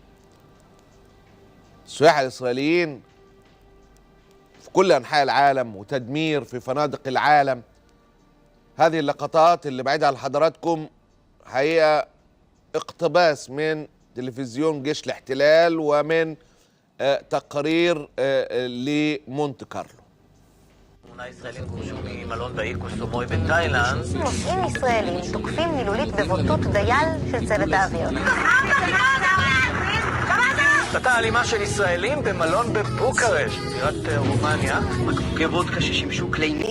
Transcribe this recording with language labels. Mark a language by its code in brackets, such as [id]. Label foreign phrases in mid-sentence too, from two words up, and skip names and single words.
[ar] السياح الاسرائيليين في كل انحاء العالم وتدمير في فنادق العالم. هذه اللقطات اللي بعيدة عن حضراتكم هي اقتباس من تلفزيون جيش الاحتلال ومن تقارير لمونت كارلو. [he] ישראלים גורשו ממלון באי קוסומוי בתאילנד. נוסעים ישראלים תוקפים מילולית בבוטות דייל של צוות האוויר. קטטה אלימה של ישראלים במלון בבוקרשט, בירת רומניה. בקבוקי וודקה ששימשו כלי נשק.